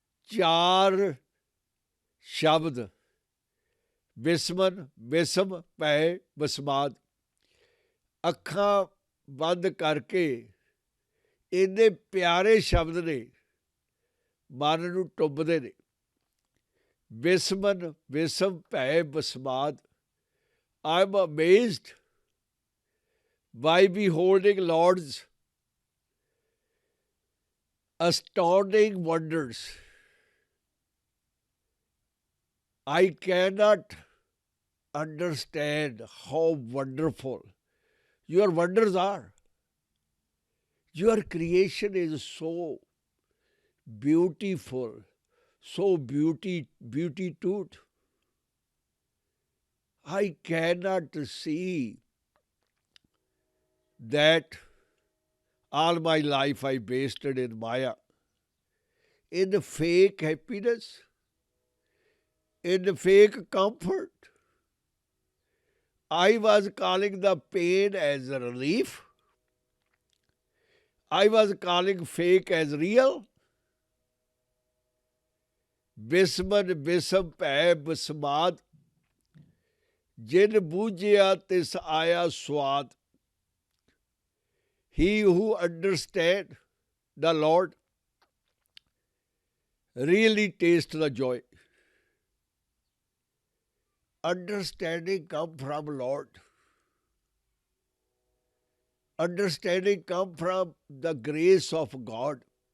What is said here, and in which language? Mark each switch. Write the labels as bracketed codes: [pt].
[pa] 4 ਸ਼ਬਦ, ਬਿਸਮਨ ਬਿਸਮ ਭੈ ਬਸਮਾਦ। ਅੱਖਾਂ ਬੰਦ ਕਰਕੇ ਇੰਨੇ ਪਿਆਰੇ ਸ਼ਬਦ ਨੇ, ਮਨ ਨੂੰ ਟੁੰਬਦੇ ਨੇ। ਬਿਸਮਨ ਬਿਸਮ ਭੈ ਬਸਮਾਦ। [en] I am amazed by beholding Lord's astounding wonders. I cannot understand how wonderful your wonders are. Your creation is so beautiful, so beautitude. I cannot see that all my life I wasted in Maya, in fake happiness, in fake comfort. I was calling the pain as a relief. I was calling fake as real. [pa] Bisman ਬਿਸਮ ਭੈ ਬਸਮਾਦ, ਜਿਨ ਬੂਝਿਆ ਤਿਸ ਆਇਆ ਸਵਾਦ। [en] He who understands the Lord really tastes the joy. Understanding comes from Lord. Understanding comes from the grace of God.